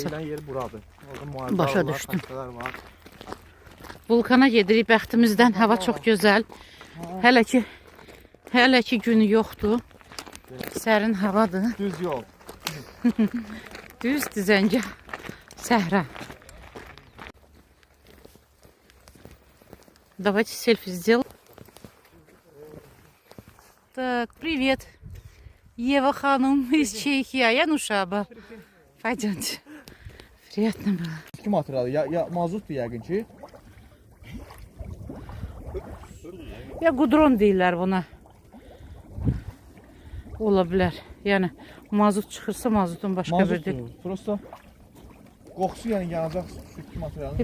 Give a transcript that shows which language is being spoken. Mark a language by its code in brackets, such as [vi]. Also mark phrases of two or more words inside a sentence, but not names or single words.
[az] Deyilən yer buradır. Orada müalicələr Başa var, düşdüm. xəstələr var. Vulkana gedirik bəxtimizdən. Hava çox gözəl. Hələ ki gün yoxdur. Sərin havadır. Düz yol. Düz düzəngə səhra. [ru] Давайте селфи сделаем. Так, привет. Ева Ханум из Чехии, а я Нушаба. Пойдемте. Приятно было. [az] Kim materialı? Ya mazotdur yəqin ki. Ya gudron deyirlər buna. Ola bilər. Yəni mazot çıxırsa mazotun başqa bir deyil. Prosta qoxusu yəni yanacaq sütki materialı.